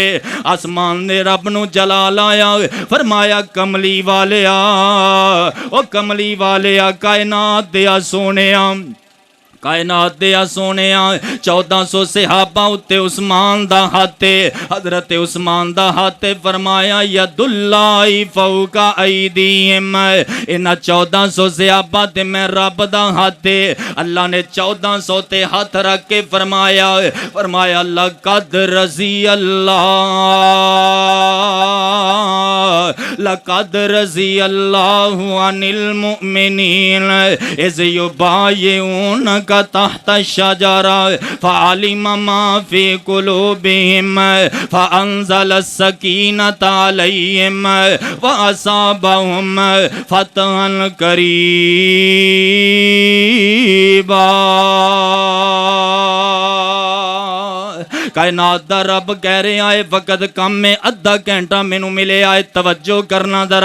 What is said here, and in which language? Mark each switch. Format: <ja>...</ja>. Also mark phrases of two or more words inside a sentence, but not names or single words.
<pa>اسمان نے رب نوں جلال آیا، فرمایا کملی والے او کملی والے کائنات دے سوہنے کائنات دے سوہنے 1400 صحابہ اتے عثمان دا ہتھے، حضرت عثمان دا ہتھے, हजरत उस्मान दा हाथे।</pa> <ar>फरमाया يد الله فوق أيديهم.</ar> <pa>ایہناں 1400 صحابہ تے میں رب دا ہتھے. اللہ نے 1400 تے ہتھ رکھ کے فرمایا فرمایا</pa> <ar>لقد رضي الله لقد رضي الله عن المؤمنين إذ يبايعونك تحت الشجرة فعلم ما في قلوبهم فأنزل السكينة عليهم وأثابهم فتحا قريبا.</ar> <pa>کائنات دا رب کہہ رہے آئے وقت کم میں ادھا گھنٹہ مینوں ملے آئے، توجہ کرنا ذرا.</pa>